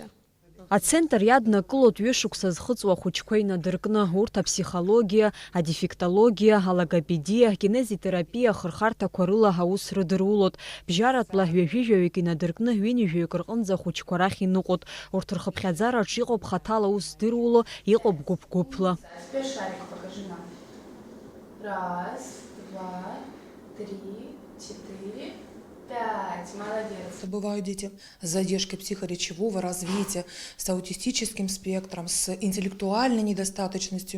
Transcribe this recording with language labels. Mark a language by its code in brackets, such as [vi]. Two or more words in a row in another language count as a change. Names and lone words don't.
[ab] Ацентр иаднакылот ҩышықәса зхыҵуа ахәыҷқәа инадыркны, урҭ апсихологиа, адефектологиа, алогопедиа, кинезитерапиа ахырхарҭақәа рыла аус рыдырулот. Бжьаратәла ҩажәижәаҩык инадыркны ҩынҩажәаҩык рҟынӡа ахәыҷқәа рахь иныҟәот. Урҭ рхыԥхьаӡараҿ иҟоуп хаҭала аус здыруало, иҟоуп гәыԥ-гәыԥла. [ru] Раз, два, три, четыре. 5. Молодец. Бывают дети с задержкой психоречевого развития, с аутистическим спектром, с интеллектуальной недостаточностью.